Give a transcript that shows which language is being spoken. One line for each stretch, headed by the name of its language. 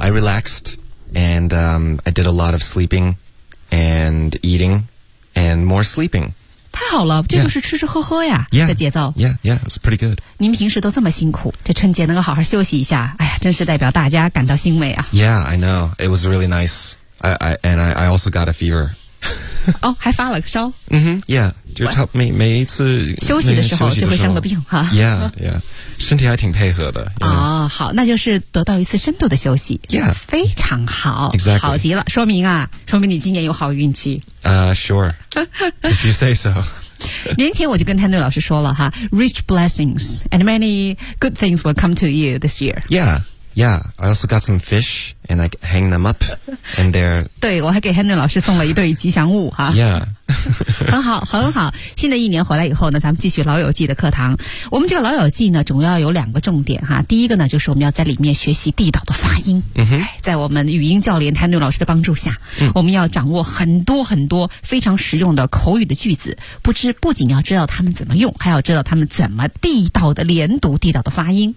English: I relaxed and I did a lot of sleeping and eating and more sleeping。
Chinese: 太好了，这就是吃吃喝喝呀、 yeah. 的节奏。
English: Yeah, yeah, it's pretty good.
Chinese: 您平时都这么辛苦，这春节能够好好休息一下，哎呀，真是代表大家感到欣慰啊。
English: Yeah, I know. It was really nice. I also got a fever.
Chinese: 哦，还发了烧。 Mm-hmm, yeah, 就差每一次休息的时候就会生个病哈。 Yeah, yeah, 身体还挺配合的。哦，好，那就是得到一次深度的休息。 Yeah. 非常好。
English: Exactly.
Chinese: 好极了，说明你今年有好运气。
English: Sure. If you say so.
Chinese: 年前我就跟 Henry 老师说了哈，
English: rich blessings and many good things will come to you this year. Yeah. Yeah, I also got some fish and I hang them up and they're...
Chinese: 对，我还给 Henry 老师送了一对吉祥物哈。 Yeah. 很好很好，新的一年回来以后呢，咱们继续老友记的课堂。我们这个老友记呢，主要有两个重点哈。第一个呢，就是我们要在里面学习地道的发音。嗯哼。在我们语音教练 Henry 老师的帮助下、我们要掌握很多很多非常实用的口语的句子，不仅要知道他们怎么用，还要知道他们怎么地道的连读地道的发音。